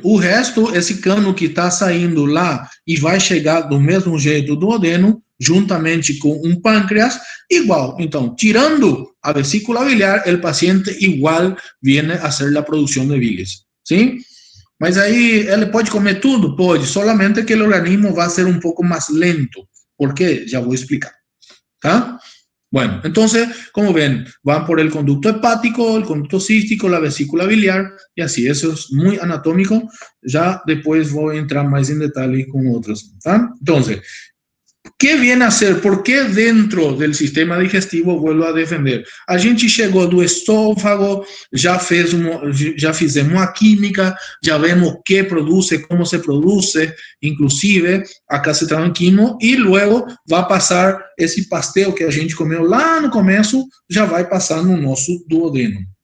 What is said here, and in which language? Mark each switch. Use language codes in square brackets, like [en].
[pt] O resto, esse cano que está saindo lá e vai chegar do mesmo jeito do duodeno, juntamente com um pâncreas, igual. Então, tirando a vesícula biliar, o paciente igual [es] viene a ser [pt] a produção de bilis, sim? Mas aí, ele pode comer tudo? Pode, solamente que o organismo vai ser um pouco mais lento. [es] ¿Por qué? Ya voy a explicar. ¿Tá? Bueno, entonces, como ven, van por el conducto hepático, el conducto cístico, la vesícula biliar, y así, eso es muy anatómico. Ya después voy a entrar más en detalle con otros. ¿Tá? Entonces, ¿qué viene a ser? ¿Por qué dentro del sistema digestivo vuelvo a defender? [pt] A gente chegou do esôfago, já fizemos a química, já vemos o que produce, [es] como se produce, [pt] inclusive acá se trata em quimo, e logo vai passar esse pastel que a gente comeu lá no começo, já vai passar no nosso duodeno.